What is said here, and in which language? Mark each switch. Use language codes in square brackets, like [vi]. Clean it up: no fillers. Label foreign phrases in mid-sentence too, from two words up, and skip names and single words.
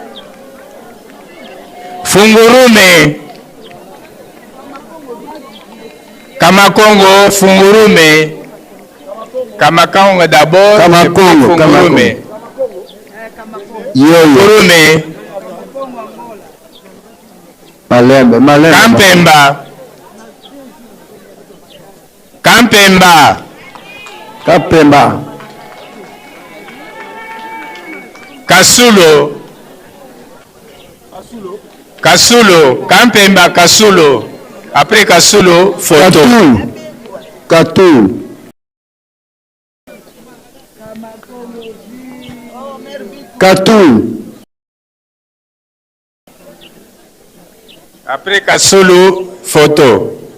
[fr] Fungurume. Kamakongo, Fungurume. Kamakongo d'abord. Kamakongo, Fungurume. [ln] Fungurume. Malembe, Malembe. Kampemba. Kampemba. Kampemba. Kasulo. Kasulo. Kampemba, Kasulo. [fr] Après Kasulo, photo. Katou. Katou. Après Kasulo, photo.